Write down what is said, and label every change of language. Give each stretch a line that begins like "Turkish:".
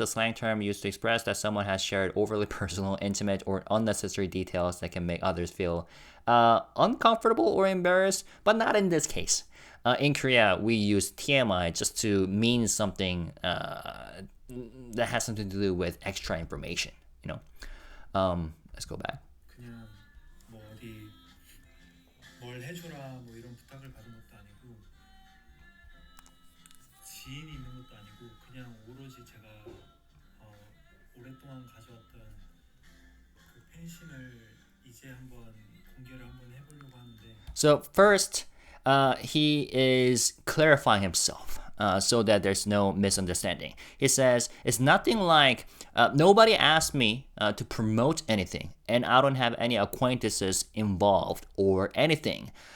English: It's a slang term used to express that someone has shared overly personal, intimate, or unnecessary details that can make others feel uncomfortable or embarrassed, but not in this case. In Korea, we use TMI just to mean something that has something to do with extra information. Let's go back.
Korean: 그냥 뭐 어디 뭘 해줘라 뭐 이런 부탁을 받은 것도 아니고 지인이 있는 것도 아니고 그냥 오로지 제가 오랫동안 가져왔던 그 팬심을 이제 한번 공개를 한번 해보려고 하는데.
English: So first, he is clarifying himself. So that there's no misunderstanding. He says, it's nothing like, nobody asked me to promote anything, and I don't have any acquaintances involved or anything.